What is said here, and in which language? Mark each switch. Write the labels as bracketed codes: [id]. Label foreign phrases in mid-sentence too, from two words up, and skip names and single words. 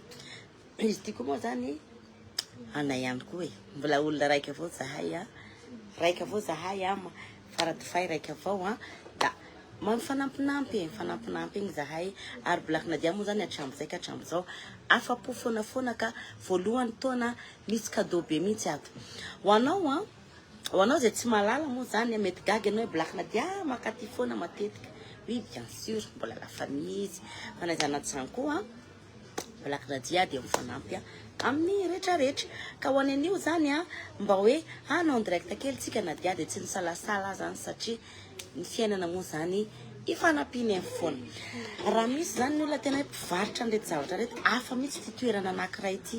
[mg] Izy ity koa moa zany anay ihany koa mbola olona raika avao zahay faradofay raika avao da mifanampinampy igny zahay ary blakina dia moa zany atramizay ka hatramizao afapo foana ka voalohany taona misy cadeau be mihitsy ato ho anao zay tsy malala moa zany mety gaga anao blakina dia makaty foana matetika. [fr] Oui, bien sûr, [mg] mbola [fr] la famille [mg] izy fanazana tsany koa blakina dia mifanampy amin'ny rehetrarehetra ka ho an'io zany mba hoe anao direct kely tsika na dia tsy nisalasala zany satria ny fiainana moa zany ifanapiny amin'ny foana. Raha misy zany ny olona tena mpivarotra an'irety zavatra rehetra afa mihitsy ty toerana anankiray ity.